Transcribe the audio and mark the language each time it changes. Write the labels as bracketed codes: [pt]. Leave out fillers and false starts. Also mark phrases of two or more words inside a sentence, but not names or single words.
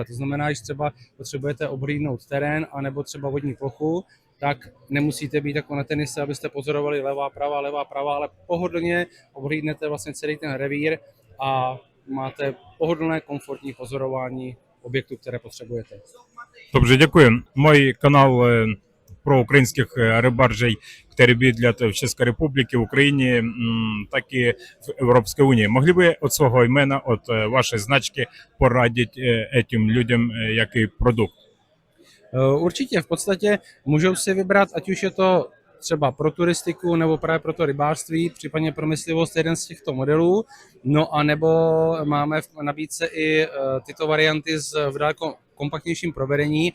[cs] To znamená, že třeba potřebujete obhlídnout terén anebo třeba vodní plochu, tak nemusíte být jako na tenise, abyste pozorovali levá, pravá, ale pohodlně obhlídnete vlastně celý ten revír a máte pohodlné, komfortní pozorování objektů, které potřebujete. [uk] Добре, дякую. Мой канал про українських рибаржей, які бідлять в Чеській Республіці, в Україні, так і в Європейській Унії. Могли б від свого імена, від вашої значки порадити цим людям, який продукт? [cs] Určitě, v podstatě můžou si vybrat, ať už je to třeba pro turistiku nebo právě pro to rybářství, případně pro myslivost, jeden z těchto modelů. No a nebo máme v nabídce i tyto varianty v daleko kompaktnějším provedení.